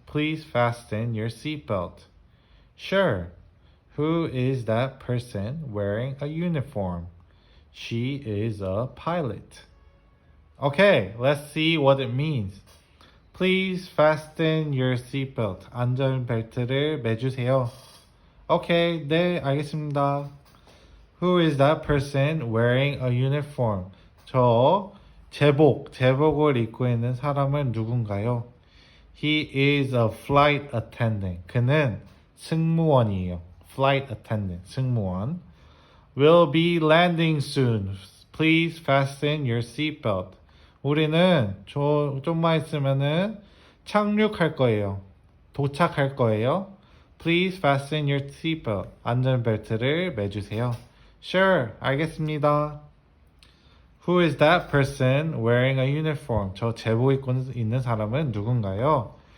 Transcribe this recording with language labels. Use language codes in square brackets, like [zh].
[en] Please fasten your seatbelt. Sure. Who is that person wearing a uniform? She is a pilot. Okay, let's see what it means. Please fasten your seatbelt. [ko] 안전벨트를 매주세요. Okay, 네, 알겠습니다. [en] Who is that person wearing a uniform? [ko] 제복을 입고 있는 사람은 누군가요? [en] He is a flight attendant. [ko] 그는 승무원이에요. [en] Flight attendant, 승무원. We'll be landing soon. Please fasten your seatbelt. [ko] 우리는 좀만 있으면은 착륙할 거예요. 도착할 거예요. [en] Please fasten your seatbelt. [ko] 안전벨트를 매주세요. Sure, 알겠습니다. [en] Who is that person wearing a uniform? [ko] 저 제복 입고 있는 사람은 누군가요?